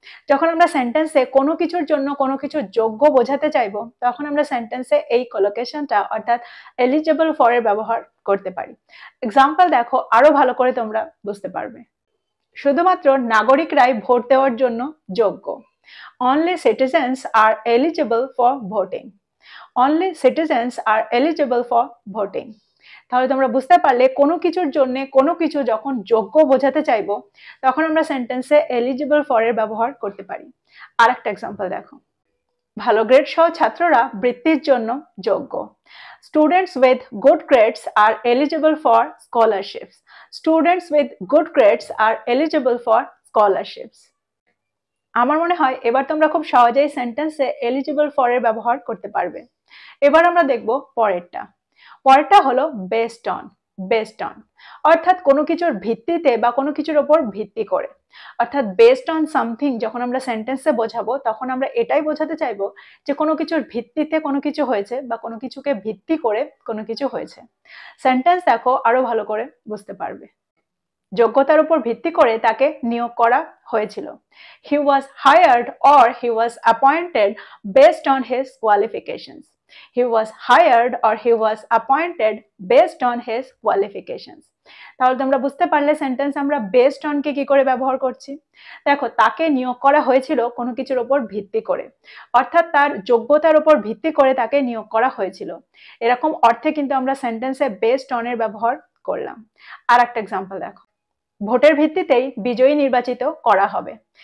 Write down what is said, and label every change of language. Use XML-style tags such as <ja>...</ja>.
<bn>যখন আমরা সেন্টেন্সে কোনো কিছুর জন্য কোনো কিছু যোগ্য বোঝাতে চাইবো তখন আমরা সেন্টেন্সে এই কোলোকেশনটা অর্থাৎ এলিজিবল ফর এর ব্যবহার করতে পারি। এক্সাম্পল দেখো, আরো ভালো করে তোমরা বুঝতে পারবে। শুধুমাত্র নাগরিকরাই ভোট দেওয়ার জন্য যোগ্য।</bn> <en>Only citizens are eligible for voting. Only citizens are eligible for voting.</en> <bn>তাহলে তোমরা বুঝতে পারলে কোনো কিছুর জন্য কোনো কিছু যখন যোগ্য বোঝাতে চাইবো তখন আমরা সেন্টেন্সে এলিজিবল ফর এর ব্যবহার করতে পারি। আরেকটা এক্সাম্পল দেখো, ভালো গ্রেড সহ ছাত্ররা বৃত্তির জন্য যোগ্য।</bn> <en>Students with good grades are eligible for scholarships. Students with good grades are eligible for scholarships.</en> <bn>আমার মনে হয় এবার তোমরা খুব সহজেই সেন্টেন্সে এলিজিবল ফর এর ব্যবহার করতে পারবে। এবার আমরা দেখব পরেরটা। পরেরটা হলো বেসড অন। বেসড অন অর্থাৎ কোনো কিছুর ভিত্তিতে বা কোনো কিছুর উপর ভিত্তি করে। অর্থাৎ বেসড অন সামথিং যখন আমরা সেন্টেন্সে বোঝাবো তখন আমরা এটাই বোঝাতে চাইবো যে কোনো কিছুর ভিত্তিতে কোনো কিছু হয়েছে বা কোনো কিছুকে ভিত্তি করে কোনো কিছু হয়েছে। সেন্টেন্স দেখো, আরো ভালো করে বুঝতে পারবে। যোগ্যতার উপর ভিত্তি করে তাকে নিয়োগ করা হয়েছিল।</bn> <en>He was hired or he was appointed based on his qualifications. He was hired or he was appointed based on his qualifications.</en> <bn>তাহলে তোমরা বুঝতে পারলে সেন্টেন্স আমরা বেসড অন কে কি করে ব্যবহার করছি। দেখো, তাকে নিয়োগ করা হয়েছিল কোনো কিছুর উপর ভিত্তি করে, অর্থাৎ তার যোগ্যতার উপর ভিত্তি করে তাকে নিয়োগ করা হয়েছিল। এরকম অর্থে কিন্তু আমরা সেন্টেন্সে বেসড অন এর ব্যবহার করলাম। আর একটা এক্সাম্পল দেখো, ভোটের ভিত্তিতেই বিজয়ী নির্বাচিত করা হবে।</bn>